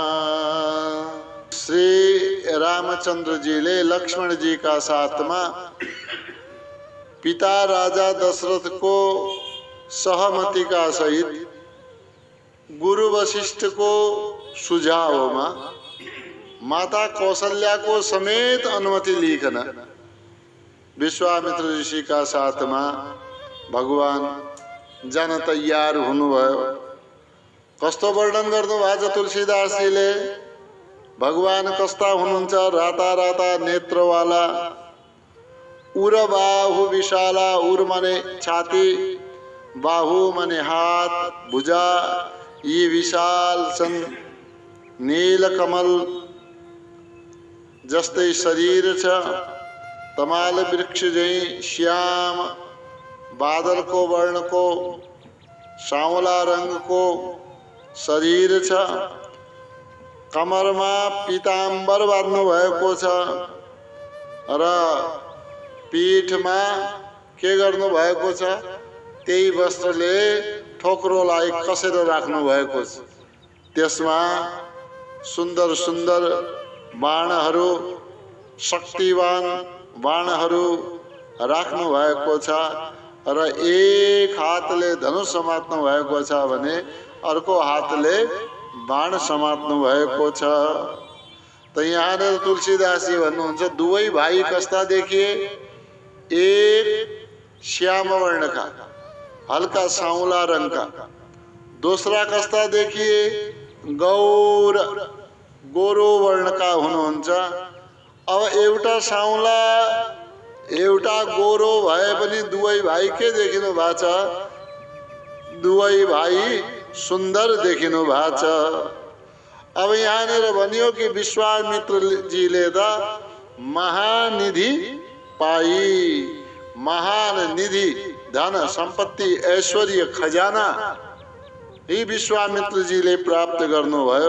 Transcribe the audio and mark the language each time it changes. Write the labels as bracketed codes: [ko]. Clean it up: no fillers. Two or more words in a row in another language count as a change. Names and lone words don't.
[ne] श्री रामचंद्र जी ले लक्ष्मण जी का साथ में पिता राजा दशरथ को सहमति का सहित गुरु वशिष्ठ को सुझाव में माता कौशल्या को समेत अनुमति लिखना विश्वामित्र ऋषि का साथ में भगवान जान तैयार हुनुभयो। कस्तो वर्णन गर्नुभएको छ तुलसीदासजीले। भगवान कस्ता हुनुहुन्छ? राता राता नेत्रवाला उर बाहु विशाला। उर माने छाती, बाहु माने हाथ भुजा, यी विशाल छन्। नील कमल जस्तै शरीर छ। तमाल वृक्ष झैं श्याम बादल को वर्ण को सावला रंग को शरीर छ। कमरमा पीताम्बर बाँध्नु भएको छ र पीठमा के गर्नु भएको छ? त्यही वस्त्रले ठोक्रोलाई कसेर राख्नु भएको छ। त्यसमा सुन्दर सुन्दर बाणहरू, शक्तिवान बाणहरू राख्नु भएको छ। र एक हातले धनुष समात्नु भएको छ भने अर्को हातले बाण समात्नु भएको छ। त यहाँनिर तुलसीदासजी भन्नुहुन्छ दुवै भाइ कस्ता देखिए? [hi] एक श्याम वर्ण का हल्का सांवला रंग का, दूसरा [ne] कस्ता देखिए? गौर गोरो वर्ण का हुनुहुन्छ। अब एउटा सांवला एउटा गोरो भए पनि दुवै भाइ के देखिनु भएको छ? दुवै भाइ सुन्दर देखिनु भएको छ। अब यहाँनिर भनियो कि विश्वामित्रजीले त महानिधि पाई, महान निधि धन सम्पत्ति ऐश्वर्य खजाना यी विश्वामित्रजीले प्राप्त गर्नुभयो।